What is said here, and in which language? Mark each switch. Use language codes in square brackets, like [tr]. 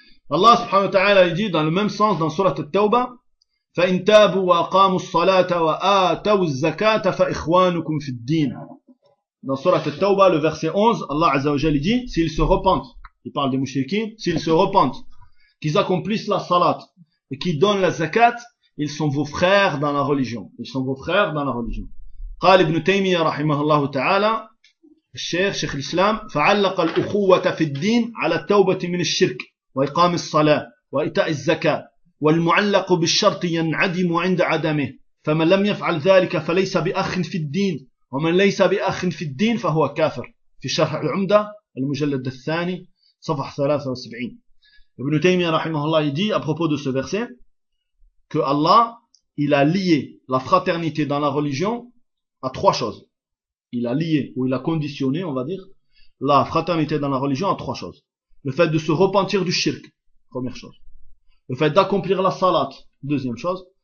[fr] Allah, subhanahu wa ta'ala, il dit dans le même sens, dans surat al-Tawbah, [ar] فَإِنْ تَابُوا وَأَقَامُوا الصَّلَاةَ وَآتَوُوا الزَّكَاةَ فَإِخْوَانُكُمْ فِي الدِّينِ. [fr] Dans surat al-Tawbah, le verset 11, Allah, azza wa jalla, dit, s'ils se repentent, il parle des mouchriquins, s'ils se repentent, qu'ils accomplissent la salat et qu'ils donnent la zakat, ils sont vos frères dans la religion. Ils sont vos frères dans la religion. [ar] قال ابن تيمية رحمه الله تعالى الشيخ شيخ الإسلام فعلق الأخوة في الدين على التوبة من الشرك وإقام الصلاة وإيتاء الزكاة والمعلق بالشرط ينعدم عند عدمه فمن لم يفعل ذلك فليس بأخ في الدين ومن ليس بأخ في الدين فهو كافر في شرح العمدة المجلد الثاني صفحة 73. [fr] Ibn Taymiyyah rahimahullah, il dit à propos de ce verset que Allah, il a lié la fraternité dans la religion à trois choses. Il a lié, ou il a conditionné, on va dire, la fraternité dans la religion à trois choses. Le fait de se repentir du shirk, première chose. Le fait d'accomplir la salat, deuxième chose.